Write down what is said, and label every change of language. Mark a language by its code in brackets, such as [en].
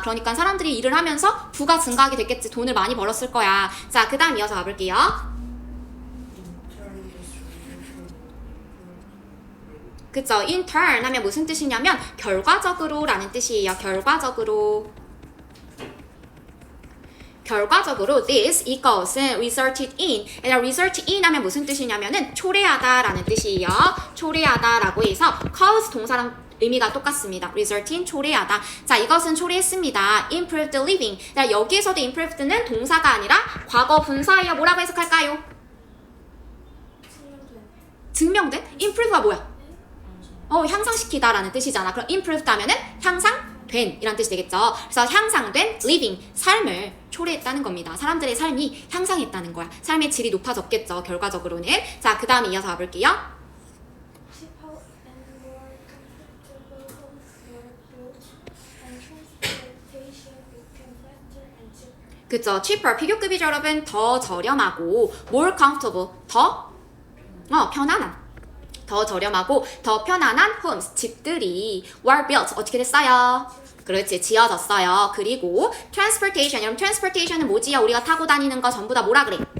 [ko] 그러니까 사람들이 일을 하면서 부가 증가하게 됐겠지. 돈을 많이 벌었을 거야. 자, 그 다음 이어서 가볼게요. 그쵸? in turn 하면 무슨 뜻이냐면 결과적으로 라는 뜻이에요. 결과적으로. 결과적으로 [en] this, [ko] 이것은 [en] resulted in. [ko] result in 하면 무슨 뜻이냐면은 초래하다 라는 뜻이에요. 초래하다 라고 해서 cause 동사랑 의미가 똑같습니다. result in, 초래하다. 자, 이것은 초래했습니다. [en] improved living. [ko] 자, 여기에서도 improved는 동사가 아니라 과거 분사예요. 뭐라고 해석할까요? 증명된? improve가 뭐야? 향상시키다 라는 뜻이잖아. 그럼 improved 하면은 향상된 이란 뜻이 되겠죠. 그래서 향상된 living, 삶을 초래했다는 겁니다. 사람들의 삶이 향상했다는 거야. 삶의 질이 높아졌겠죠. 결과적으로는. 자, 그 다음에 이어서 가볼게요. [en] cheaper and more comfortable homes were built, and transportation became faster and cheaper. [ko] 그쵸. cheaper, 비교급이죠, 여러분. 더 저렴하고 [en] more comfortable, [ko] 더 편안한. 더 저렴하고 더 편안한 homes, 집들이 [en] were built, [ko] 어떻게 됐어요? 그렇지, 지어졌어요. 그리고 transportation, 여러분 transportation은 뭐지요? 우리가 타고 다니는 거 전부 다 뭐라 그래?